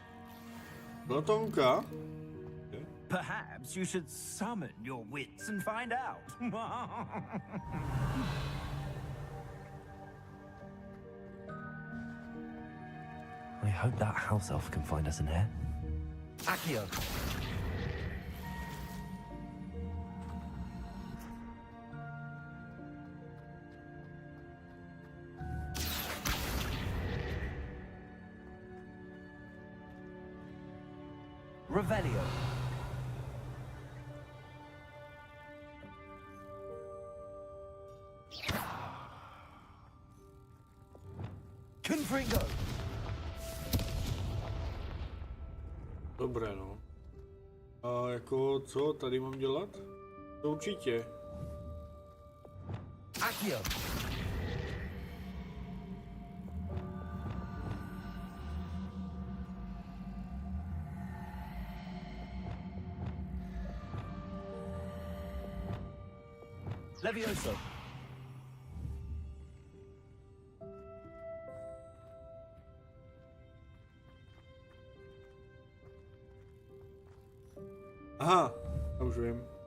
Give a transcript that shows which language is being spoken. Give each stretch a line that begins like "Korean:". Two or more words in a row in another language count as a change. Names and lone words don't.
Czech: Platonka?
English: Perhaps you should summon your wits and find out. I hope that house elf can find us in here. Accio. Revelio. Confringo.
Czech: Dobré, no. A jako, co tady mám dělat? To určitě. Accio. Levioso. Aha, já už vím.